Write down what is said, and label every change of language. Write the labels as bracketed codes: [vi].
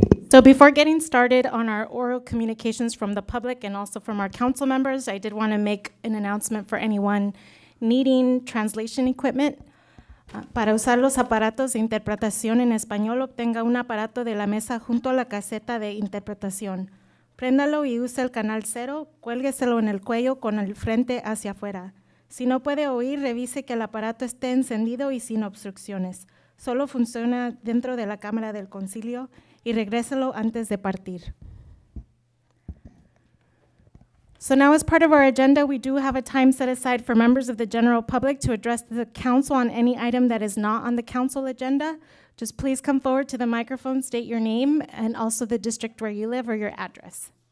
[en] So before getting started on our oral communications from the public and also from our council members, I did want to make an announcement for anyone needing translation equipment. [es] Para usar los aparatos de interpretación en español, obtenga un aparato de la mesa junto a la caseta de interpretación. Préndalo y use el canal 0, cuélgueselo en el cuello con el frente hacia afuera. Si no puede oír, revise que el aparato esté encendido y sin obstrucciones. Solo funciona dentro de la Cámara del Concilio y regréselo antes de partir. [en] So now, as part of our agenda, we do have a time set aside for members of the general public to address the council on any item that is not on the council agenda. Just please come forward to the microphone, state your name, and also the district where you live or your address.